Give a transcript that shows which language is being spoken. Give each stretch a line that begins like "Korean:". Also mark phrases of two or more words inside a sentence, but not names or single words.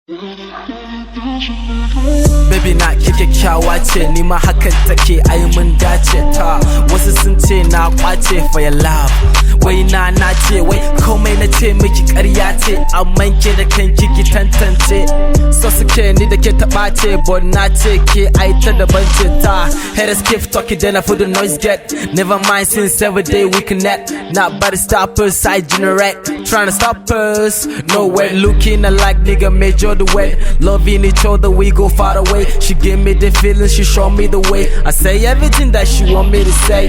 Hausa: Baby na ke kyakkyawa ce, ni ma hakan take ai mun dace ta. Wasu sun ce na kwace
English: for your love,
Hausa: wai na ce wai komai na ce miki ƙarya ce, amma ke da kanki ki tantance. So suke ni da ke taɓa ce, but na ce ke ai ta daban ce ta.
English: Haters keep talking then I feel the noise get. Never mind since every day we connect. Not by the stoppers, I generate. Trying to stop us, no way. Looking alike nigga made you the way. Loving each other we go far away. She give me the feeling, she show me the way. I say everything that she want me to say.